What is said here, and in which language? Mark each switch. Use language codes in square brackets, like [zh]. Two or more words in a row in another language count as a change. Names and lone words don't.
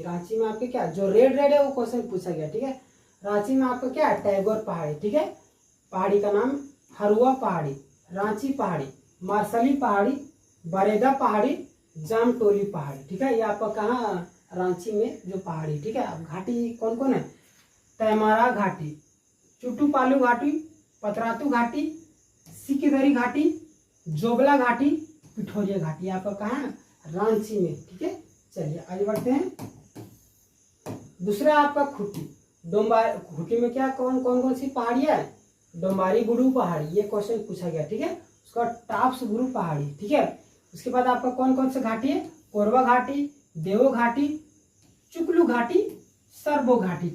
[hi] रांची में आपके क्या जो रेड है वो क्वेश्चन पूछा गया। ठीक है, रांची में आपका क्या है, टैगोर पहाड़ी। ठीक है, पहाड़ी का नाम हरुआ पहाड़ी, रांची पहाड़ी, मार्शली पहाड़ी, बरेदा पहाड़ी, जामटोली पहाड़ी। ठीक है, ये आपका कहाँ, रांची में जो पहाड़ी। ठीक है, अब घाटी कौन कौन है, तैमारा घाटी, चुटूपालू घाटी, पतरातू घाटी, सिकिदरी घाटी, जोबला घाटी, पिठोरिया घाटी, आपका कहाँ है, रांची में। ठीक है, चलिए आगे बढ़ते हैं। दूसरा आपका खुट्टी, डोंबारी। खुट्टी में क्या कौन कौन कौन सी पहाड़ियाँ है, डोंबारी गुरु पहाड़ी, ये क्वेश्चन पूछा गया। ठीक है, उसका टाप्स गुरु पहाड़ी। ठीक है, उसके बाद आपका कौन कौन सा घाटी है, कोरबा घाटी, देवो घाटी, चुकलू घाटी, सरबो घाटी।